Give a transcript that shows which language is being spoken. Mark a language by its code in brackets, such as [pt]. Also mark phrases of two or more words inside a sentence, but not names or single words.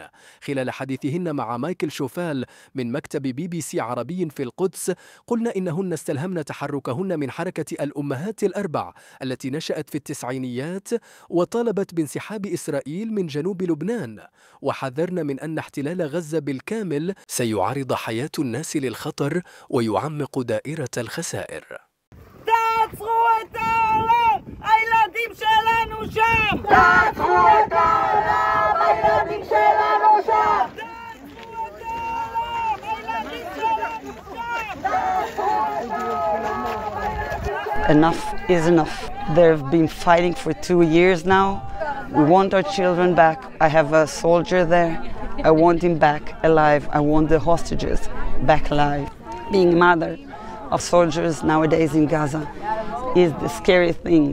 [ar] خلال حديثهن مع مايكل شوفال من مكتب BBC عربي في القدس، قلنا إنهن استلهمن تحركهن من حركة الأمهات الأربع التي نشأت في التسعينيات، وطالبت بانسحاب إسرائيل من جنوب لبنان، وحذرن من أن احتلال غزة بالكامل سيعرض حياة الناس للخطر ويعمق دائرة الخسائر. [he] תעצרו את העולם! הילדים שלנו שם! תעצרו את העולם! הילדים שלנו שם! תעצרו את העולם! הילדים שלנו שם! [en] Enough is enough. They've been fighting for 2 years now. We want our children back. I have a soldier there. I want him back alive. I want the hostages back alive. Being a mother of soldiers nowadays in Gaza is the scary thing.